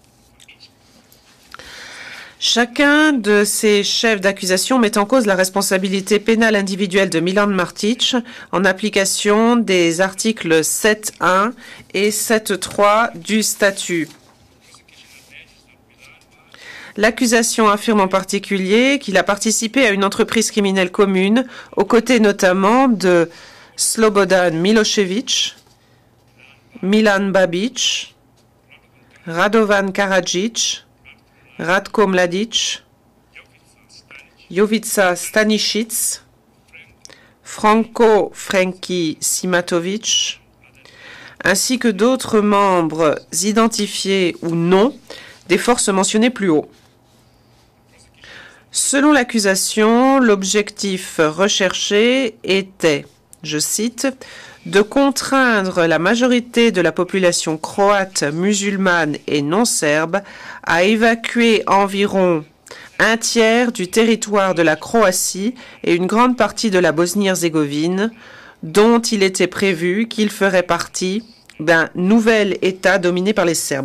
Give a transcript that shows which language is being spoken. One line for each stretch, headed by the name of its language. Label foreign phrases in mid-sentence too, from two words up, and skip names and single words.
French: Chacun de ces chefs d'accusation met en cause la responsabilité pénale individuelle de Milan Martić en application des articles 7.1 et 7.3 du statut. L'accusation affirme en particulier qu'il a participé à une entreprise criminelle commune, aux côtés notamment de Slobodan Milošević, Milan Babić, Radovan Karadžić, Ratko Mladić, Jovica Stanisic, Franco Frenki Simatovic, ainsi que d'autres membres identifiés ou non des forces mentionnées plus haut. Selon l'accusation, l'objectif recherché était, je cite, de contraindre la majorité de la population croate, musulmane et non serbe à évacuer environ un tiers du territoire de la Croatie et une grande partie de la Bosnie-Herzégovine, dont il était prévu qu'il ferait partie d'un nouvel État dominé par les Serbes.